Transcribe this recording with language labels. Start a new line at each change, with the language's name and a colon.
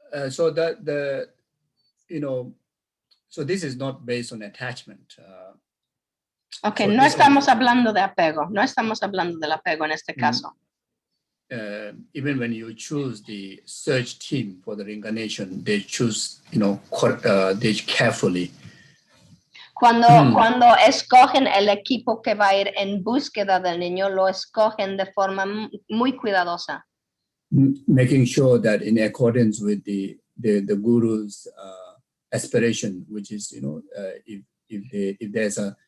English: So so this is not based on attachment. Okay, so
Spanish: no estamos hablando de apego, no estamos hablando del apego en este caso.
English: Even when you choose the search team for the reincarnation, they choose, they carefully.
Spanish: Cuando escogen el equipo que va a ir en búsqueda del niño, lo escogen de forma muy cuidadosa.
English: Making sure that in accordance with the guru's aspiration, which is, if there is